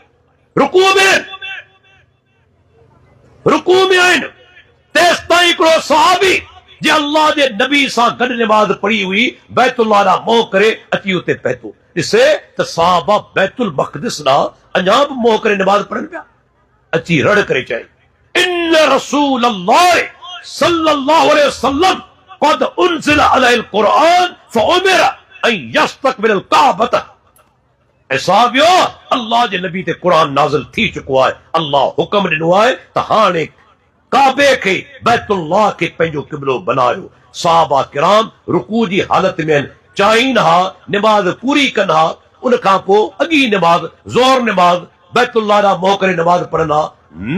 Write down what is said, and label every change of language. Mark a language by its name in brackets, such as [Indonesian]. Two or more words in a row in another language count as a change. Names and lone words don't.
[Sindhi] रुकू में आहिनि। तेसि ताईं हिकिड़ो सहाबी जे अल्लाह जे नबी सां गॾु नमाज़ पढ़ी हुई, बैतुल्लाह ॾांहुं मोह करे अची उते पहुतो। ॾिसे त सहाबा बैतुल मक़दिस ॾांहुं अञा बि मोह करे नमाज़ पढ़नि पिया। अची रड़ करे चई, [Arabic] إن رسول الله صلى الله عليه وسلم قد أنزل عليه القرآن فأمر أن يستقبل الكعبة. [Sindhi] ऐं साहबियो, अल्लाह जे नबी ते क़ुरान नाज़िल थी चुको आहे। अल्लाह हुक्म ॾिनो आहे त हाणे काबे खे बैतुल्लाह खे पंहिंजो क़िबलो बनायो। सहाबा किराम रुकू जी हालत में चाहीनि हा, नमाज़ पूरी कनि हा, उन खां पोइ अॻी नमाज़ ज़ोहर नमाज़ बैतुल्लाह ॾांहुं मोह करे नमाज़ पढ़ंदा न।